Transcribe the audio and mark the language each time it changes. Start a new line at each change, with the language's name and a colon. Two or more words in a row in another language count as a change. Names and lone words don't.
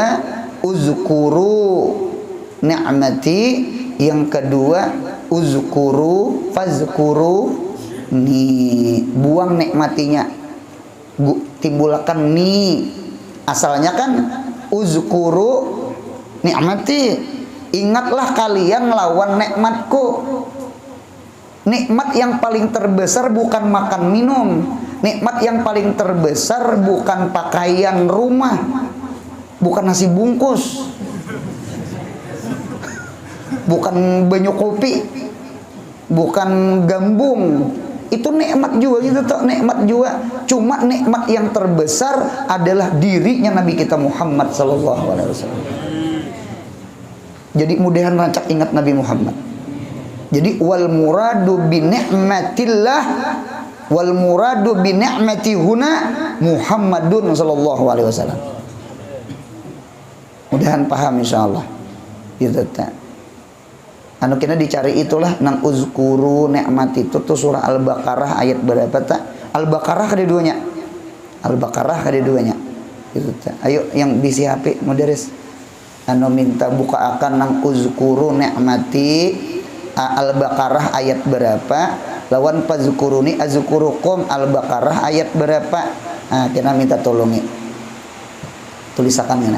Arabic: اذكروا نعمتي,
Indonesian: yang kedua
Arabic: اذكروا فاذكرو ني.
Indonesian: Buang nikmatinya, timbulkan ni. Asalnya kan
Arabic: اذكروا نعمتي,
Banjar: ingatlah kalian lawan nikmatku.
Indonesian: Nikmat yang paling terbesar bukan makan minum. Nikmat yang paling terbesar bukan pakaian rumah, bukan nasi bungkus, bukan banyu kopi, bukan gambung. Itu nikmat juga gitu toh, nikmat juga. Cuma nikmat yang terbesar adalah dirinya Nabi kita Muhammad
Arabic: صلى الله عليه وسلم.
Banjar: Jadi mudahan rancak ingat Nabi Muhammad.
Arabic: Jadi والمراد بنعمة الله والمراد بنعمة هنا محمد صلى الله عليه وسلم.
Indonesian: Mudahan paham insyaallah.
Banjar: Gitu ta. Anu kena dicari itulah nang
Arabic: اذكروا نعمة
Banjar: itu tuh surah Al-Baqarah ayat berapa tak?
Indonesian: Al-Baqarah keduanya. Al-Baqarah keduanya.
Banjar: Gitu ta. Ayo yang bisi HP mudaris. Anu minta buka akan nang
Arabic: اذكروا نعمتي
Banjar: Al-Baqarah ayat berapa? Lawan
Arabic: فاذكروني أذكركم
Banjar: Al-Baqarah ayat berapa? Nah, kena minta tolongi. Tulisakan kena.